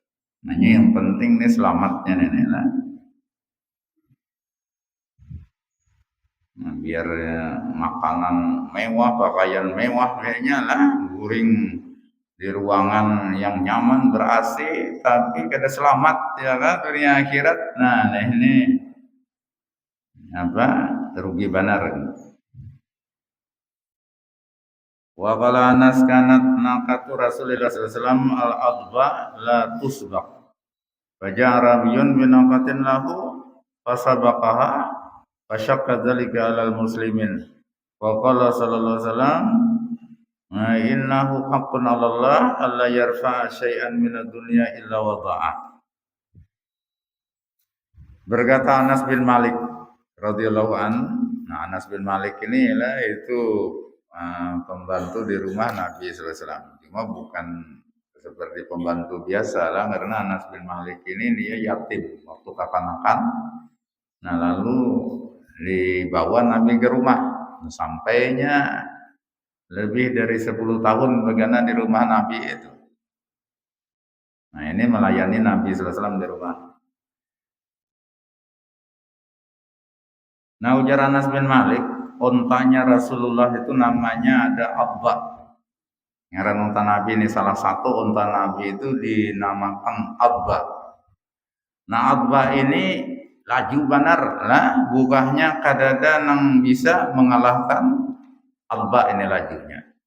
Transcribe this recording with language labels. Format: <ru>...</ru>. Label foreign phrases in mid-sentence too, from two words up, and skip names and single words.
<id>Nah, yang penting nih selamatnya nenek lah. Nah, biar makanan mewah, pakaian mewah kayaknya lah, guring di ruangan yang nyaman ber-AC tapi kada selamat ya kan dunia akhirat. Nah, ini apa? Rugi benar.</id> <ar>وقال أنس كانت ناقة رسول الله صلى الله عليه وسلم العضباء لا تسبق. فجاء أعرابي بناقة له فسبقها فشق ذلك على المسلمين. وقال صلى الله عليه وسلم، إنه حق على الله ألا يرفع شيئا من الدنيا إلا وضعه.</ar> <id>Berkata Anas bin Malik</id> <ar>رضي الله عن.</ar> <id>Nah, Anas bin Malik ini lah itu pembantu di rumah Nabi</id> <ar>صلى الله عليه وسلم.</ar> <id>Cuma bukan seperti pembantu biasa lah, karena Anas bin Malik ini dia yatim waktu kapan-kapan. Nah, lalu dibawa Nabi ke rumah. Sampainya lebih dari 10 tahun bagaimana di rumah Nabi itu. Nah, ini melayani Nabi</id> <ar>صلى الله عليه وسلم</ar> <id>di rumah. Nah, ujar Anas bin Malik, ontanya Rasulullah itu namanya ada Abba. Ngaran unta Nabi ini salah satu unta Nabi itu dinamakan Abba. Nah, Abba ini laju benar lah,</id> <bjn>bukahnya kadada nang</bjn> <id>bisa mengalahkan Abba ini lajunya.</id>